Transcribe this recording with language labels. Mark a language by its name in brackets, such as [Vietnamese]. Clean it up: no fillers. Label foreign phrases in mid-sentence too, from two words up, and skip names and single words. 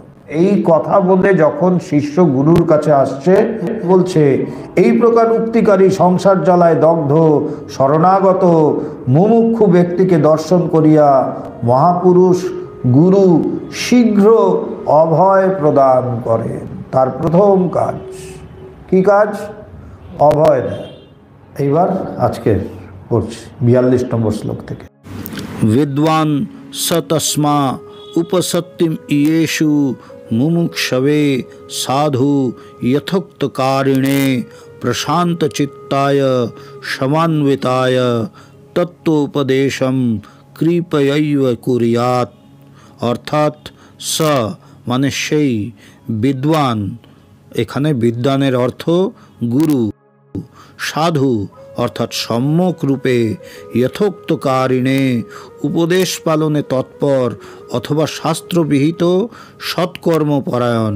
[Bangla] এই কথা বলে যখন শিষ্য গুরুর কাছে আসছে, বলছে এই প্রকার উক্তিকারী সংসার জ্বালায় দগ্ধ শরণাগত মুমুক্ষু ব্যক্তিকে দর্শন করিয়া মহাপুরুষ গুরু শীঘ্র অভয় প্রদান করেন। তার প্রথম কাজ কি কাজ? অভয় দেয়। এইবার আজকে পড়ছি 42 নম্বর শ্লোক থেকে। [Sanskrit] विद्वान् स तस्मा उपसत्तिम इयेषु मुमुक्षवे साधु यथोक्तकारिणे प्रशान्तचित्ताय समान्विताय तत्त्वोपदेशं कृपयैव कुर्यात्। [Bangla] অর্থাৎ স মানে সেই, বিদ্বান, এখানে বিদ্বানের অর্থ গুরু, সাধু অর্থাৎ সম্যক রূপে, যথোক্তকারিণে উপদেশ পালনে তৎপর অথবা শাস্ত্রবিহিত সৎকর্মপরায়ণ।